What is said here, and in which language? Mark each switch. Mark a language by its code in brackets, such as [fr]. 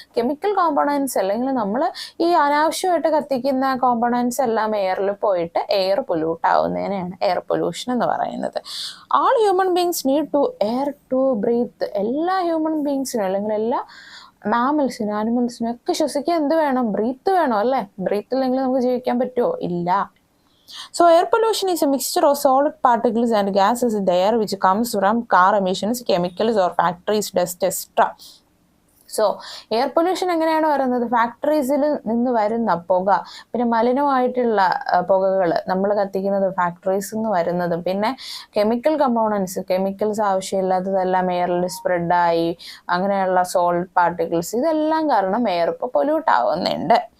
[ml] Chemical components അല്ലെങ്കിൽ നമ്മൾ ഈ അനാവശ്യമായിട്ട് കത്തിക്കുന്ന കോമ്പണൻസ് എല്ലാം എയറിൽ പോയിട്ട് എയർ പൊല്യൂട്ട് ആവുന്നതിനെയാണ് എയർ പൊല്യൂഷൻ എന്ന് പറയുന്നത്. [en] All human beings need to air to breathe. [ml] എല്ലാ ഹ്യൂമൻ ബീങ്സിനും അല്ലെങ്കിൽ എല്ലാ മാമൽസിനും ആനിമൽസിനും ഒക്കെ ശ്വസിക്കാൻ എന്ത് വേണം? ബ്രീത്ത് വേണം അല്ലേ? ബ്രീത്ത് ഇല്ലെങ്കിൽ നമുക്ക് ജീവിക്കാൻ പറ്റുമോ? ഇല്ല. [en] So air pollution is a mixture of solid particles and gases in the air which comes from car emissions, chemicals or factories, dust, etc. [ml] So air pollution എങ്ങനെയാണ് വരുന്നത്? ഫാക്ടറീസിൽ നിന്ന് വരുന്ന പുക, പിന്നെ മലിനമായിട്ടുള്ള പുകകൾ നമ്മൾ കത്തിക്കുന്നത് ഫാക്ടറീസിൽ നിന്ന് വരുന്നതും, പിന്നെ കെമിക്കൽ കമ്പോണൻസ്, കെമിക്കൽസ് ആവശ്യമില്ലാത്തതെല്ലാം എയറിൽ സ്പ്രെഡായി അങ്ങനെയുള്ള സോൾട്ട് പാർട്ടിക്കിൾസ്, ഇതെല്ലാം കാരണം എയർ ഇപ്പോൾ പൊല്യൂട്ട് ആവുന്നുണ്ട്.